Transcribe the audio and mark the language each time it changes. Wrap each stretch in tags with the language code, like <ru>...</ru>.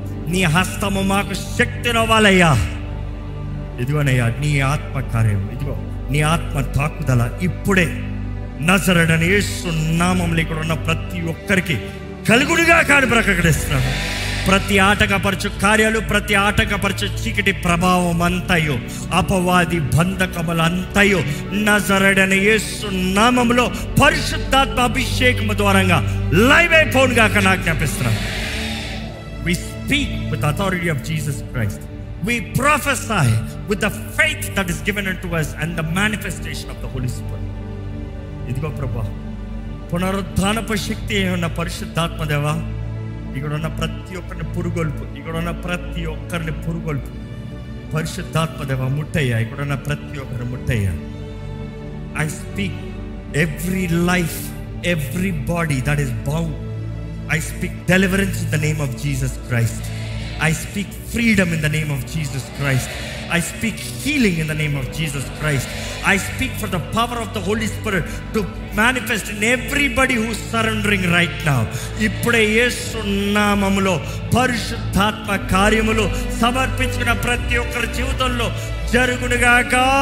<te>నీ హస్తము మాకు శక్తినివ్వాలయ్యా. ఇదిగోనయ్యా, నీ ఆత్మ కార్యం, ఇదిగో నీ ఆత్మ తాకుదల ఇప్పుడే నజరేయుడైన యేసు నామములో ఇక్కడ ఉన్న ప్రతి ఒక్కరికి కలుగునుగా కాని ప్రకటిస్తున్నాను. ప్రతి ఆటంకపరచు కార్యాలు, ప్రతి ఆటంకపరచు చీకటి ప్రభావం అంతయో, అపవాది బంధకములు అంతయో నజరేయుడైన యేసు నామములో పరిశుద్ధాత్మ అభిషేకము ద్వారంగా live అయిపోనుగా ఆజ్ఞాపిస్తున్నాను.</te> <en>We speak with the authority of Jesus Christ. We prophesy with the faith that is given unto us and the manifestation of the Holy Spirit.</en> <te>ఇదిగో ప్రభా, పునరుద్ధానపు శక్తి ఉన్న పరిశుద్ధాత్మ దేవా, ఇక్కడ ఉన్న ప్రతి ఒక్కరిని పురుగొల్పు, ఇక్కడ ఉన్న ప్రతి ఒక్కరిని పురుగొల్పు. పరిశుద్ధాత్మ దేవా ముట్టయ్యా, ఇక్కడ ఉన్న ప్రతి ఒక్కరిని ముట్టయ్యా.</te> <en>I speak every life, every body that is bound. I speak deliverance in the name of Jesus Christ. I speak freedom in the name of Jesus Christ. I speak healing in the name of Jesus Christ. I speak for the power of the Holy Spirit to manifest in everybody who is surrendering right now.</en> <te>ఇప్పుడే యేసు నామములో పరిశుద్ధాత్మ కార్యములు సమర్పించిన ప్రతి ఒక్కరి జీవితంలో జరుగునుగాక.</te>